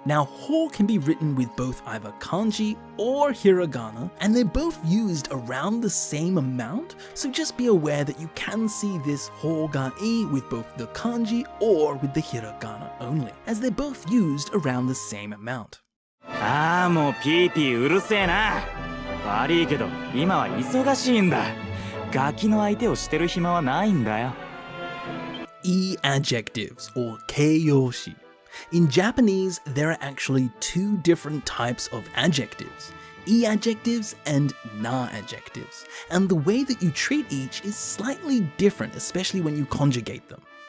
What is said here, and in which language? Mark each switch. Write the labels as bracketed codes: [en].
[en] Now, ほ can be written with both either kanji or hiragana, and they're both used around the same amount, so just be aware that you can see this 方がいい with both the kanji or with the hiragana only, as they're both used around the same amount. [ja] ああ、もうピーピーうるせえな。悪いけど今は忙しいんだ。ガキの相手をしてる暇はないんだよ。 [en] E-adjectives, or 形容詞. In Japanese, there are actually two different types of adjectives, E-adjectives and Na-adjectives, and the way that you treat each is slightly different, especially when you conjugate them.